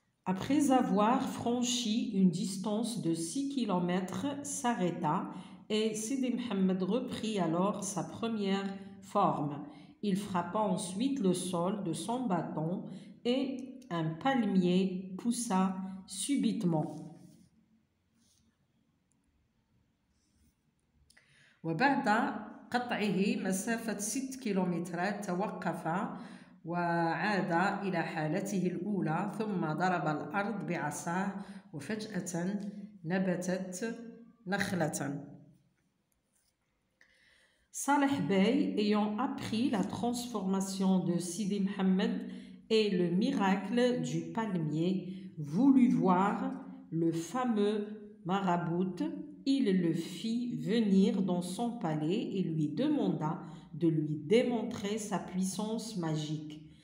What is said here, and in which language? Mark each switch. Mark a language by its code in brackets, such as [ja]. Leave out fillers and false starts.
[fr] Après avoir franchi une distance de 6 km, s'arrêta et Sidi Mohammed reprit alors sa première forme. Il frappa ensuite le sol de son bâton et un palmier poussa subitement. [ar] وبعد قطعه مسافة 6 كيلومترات توقف وعاد إلى حالته الأولى، ثم ضرب الأرض بعصاه وفجأة نبتت نخلة. [fr] Saleh Bey, ayant appris la transformation de Sidi Mohammed et le miracle du palmier, voulut voir le fameux marabout. Il le fit venir dans son palais et lui demanda de lui démontrer sa puissance magique.